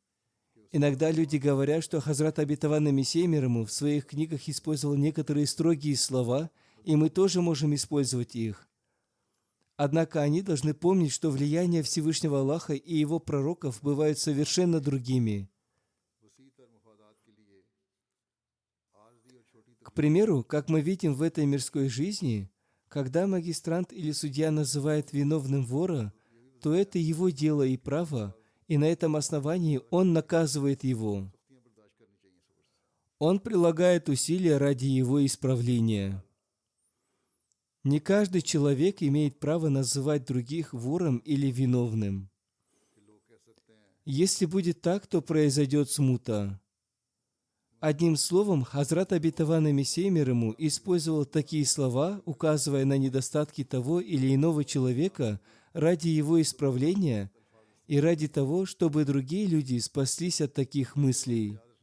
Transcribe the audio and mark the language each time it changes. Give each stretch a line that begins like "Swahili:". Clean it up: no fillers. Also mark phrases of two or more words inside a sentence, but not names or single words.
Russian: Иногда люди говорят, что Хазрат обетованный Мессия мир ему в своих книгах использовал некоторые строгие слова, и мы тоже можем использовать их. Однако они должны помнить, что влияние Всевышнего Аллаха и Его пророков бывают совершенно другими.
Urdu: وسیع تر مفادات کے لیے عارضی اور چھوٹی
Russian: К примеру, как мы видим в этой мирской жизни, когда магистрант или судья называет виновным вора, то это его дело и право, и на этом основании он наказывает его.
Urdu: تختیاں برداشت کرنی چاہیے صبر سے.
Russian: Он прилагает усилия ради его исправления. Не каждый человек имеет право называть других вором или виновным.
Urdu: کہ لوگ کہہ سکتے ہیں
Russian: Если будет так, то произойдет смута. Одним словом, Хазрат обетованный Мессия мир ему использовал такие слова, указывая на недостатки того или иного человека ради его исправления и ради того, чтобы другие люди спаслись от таких мыслей.